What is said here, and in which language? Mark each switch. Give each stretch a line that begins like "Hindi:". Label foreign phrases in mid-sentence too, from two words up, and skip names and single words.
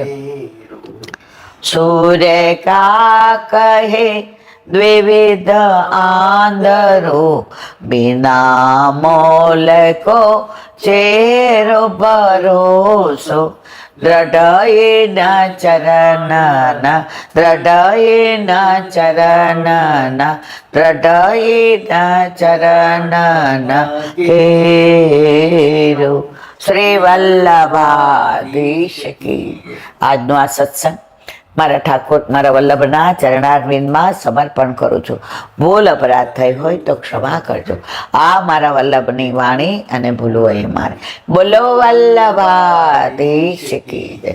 Braj: सूर्य का कहे द्विविध आंधरो बिना मोल को चेरो भरोसो दृढ़ चरण दृढ़ चरण दृढ़ चरण केरो।
Gujarati: શ્રી વલ્લભાધીશ કી. આજનો આ સત્સંગ મારા ઠાકોર મારા વલ્લભના ચરણારવિંદમાં સમર્પણ કરું છું. ભૂલ અપરાધ થઈ હોય તો ક્ષમા કરજો. આ મારા વલ્લભની વાણી અને ભૂલો એ મારે. બોલો વલ્લભાધીશ કી જય.